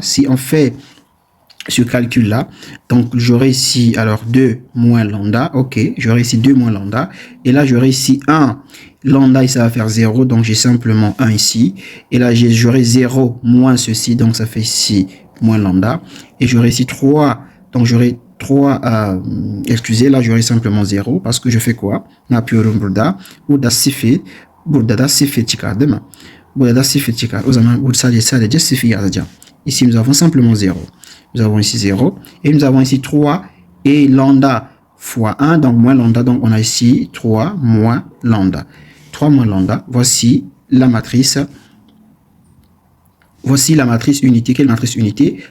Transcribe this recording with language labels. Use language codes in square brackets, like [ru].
[fr] Si on fait ce calcul-là, donc j'aurai ici, alors 2 moins lambda, ok, j'aurai ici 2 moins lambda, et là j'aurai ici 1, lambda, et ça va faire 0, donc j'ai simplement 1 ici, et là j'aurai 0 moins ceci, donc ça fait ici moins lambda, et j'aurai ici 3, donc j'aurai 3, excusez, là j'aurai simplement 0, parce que je fais quoi? [tr] Napıyorum burada, burada da sıfır çıkardım. Burada da sıfır çıkar. O zaman burada sadece sıfır yazacağım. [fr] Ici nous avons simplement 0. Nous avons ici 0. Et nous avons ici 3 et lambda fois 1, donc moins lambda. Donc on a ici 3 moins lambda. 3 moins lambda. Voici la matrice. Voici la matrice unité. Quelle matrice unité?